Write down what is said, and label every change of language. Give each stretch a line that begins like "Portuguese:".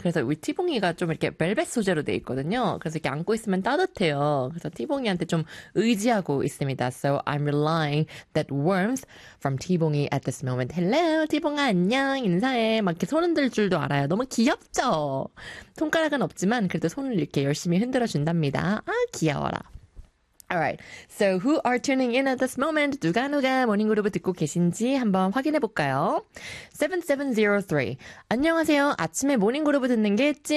Korean: 그래서 우리 티봉이가 좀 이렇게 벨벳 소재로 돼 있거든요. 그래서 이렇게 안고 있으면 따뜻해요. 그래서 티봉이한테 좀 의지하고 있습니다.
English: So I'm relying that warmth from 티봉이 at this moment.
Korean: Hello, 티봉아, 안녕, 인사해. 막 이렇게 손 흔들 줄도 알아요. 너무 귀엽죠? 손가락은 없지만 그래도 손을 이렇게 열심히 흔들어준답니다. 아, 귀여워라.
English: Alright, so who are tuning in at this moment?
Korean: 누가 누가 모닝 그룹 듣고 계신지 한번 확인해 볼까요? 7703. 안녕하세요. 아침에 모닝 그룹 듣는 게 찐.